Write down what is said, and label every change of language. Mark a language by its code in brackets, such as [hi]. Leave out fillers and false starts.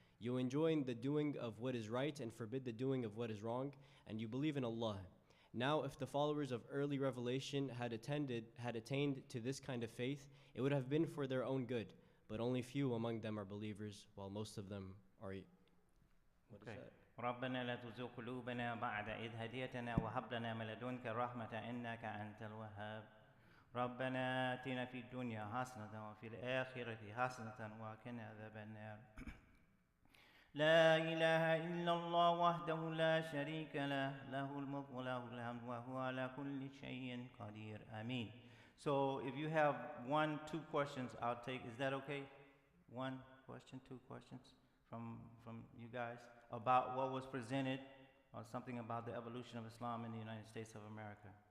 [en] You enjoin the doing of what is right and forbid the doing of what is wrong, and you believe in Allah. Now, if the followers of early revelation had attained to this kind of faith, it would have been for their own good. But only few among them are believers, while most of them are. What is that? [ar] ربنا لا تزغ قلوبنا بعد إذ هديتنا وهب لنا من لدنك رحمة إنك أنت الوهاب. ربنا آتنا في الدنيا حسنة وفي الآخرة حسنة وقنا عذاب النار. لا إله إلا الله وحده لا شريك له له الملك وله الحمد وهو على كل شيء قدير. آمين. [en] So if you have 1, 2 questions, I'll take. Is that okay? 1 question, 2 questions from you guys about what was presented, or something about the evolution of Islam in the United States of America.